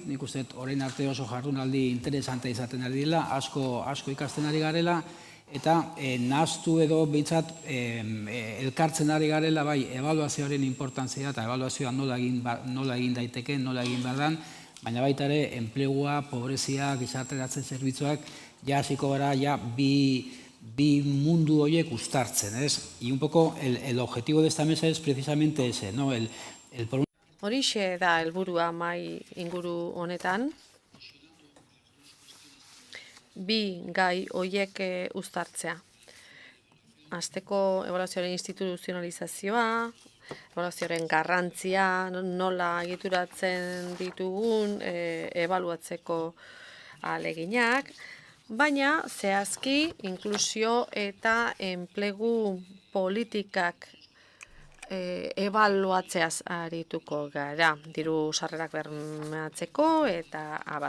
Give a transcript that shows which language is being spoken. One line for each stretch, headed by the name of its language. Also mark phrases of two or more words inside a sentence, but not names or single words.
Basque: Nik uste orain arte oso jardunaldi interesante izaten ari dela, asko ikasten ari garela eta nahaztu edo behintzat elkartzen ari garela bai ebaluazioaren inportantzia eta ebaluazioa nola egin daiteke, nola egin behar den, baina baita ere enplegua, pobrezia, gizarteratze zerbitzuak hasiko gara bi mundu horiek uztartzen,
Spanish: ¿es? Y un poco el objetivo de esta mesa es precisamente ese, ¿no?
Basque: Horixe da helburua mai inguru honetan. Bi gai horiek uztartzea. Hasteko ebaluazioaren instituzionalizazioa, ebaluazioaren garrantzia, nola egituratzen ditugun ebaluatzeko ahaleginak, baina zehazki inklusio eta enplegu politikak ebaluatzeaz arituko gara, diru sarrerak bermatzeko eta abar.